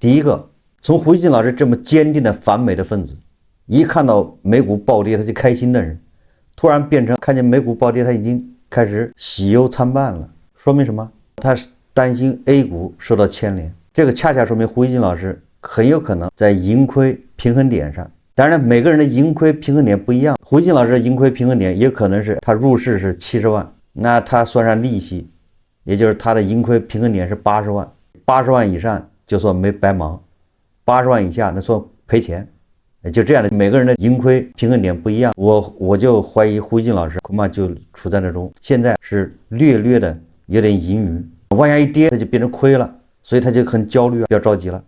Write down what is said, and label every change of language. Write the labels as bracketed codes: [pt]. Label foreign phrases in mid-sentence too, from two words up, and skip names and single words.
[zh] 第一個，從胡锡進老師這麼堅定的反美的分子，一看到美股暴跌他就開心的人，突然變成看見美股暴跌他已經開始喜憂參半了，說明什麼？他擔心 A 股受到牽連，這個恰恰說明胡锡進老師很有可能在盈虧平衡點上。當然每個人的盈虧平衡點不一樣，胡锡進老師的盈虧平衡點也可能是他入市是70萬，那他算上利息，也就是他的盈亏平衡點是80萬，80萬以上就算沒白忙，80萬以下那算賠錢， 就這樣的，每個人的盈虧平衡点不一樣。我就懷疑胡锡進老師恐怕就處在那種现在是略略的有點盈余，往下一跌他就变成虧了，所以他就很焦慮，比较着急了。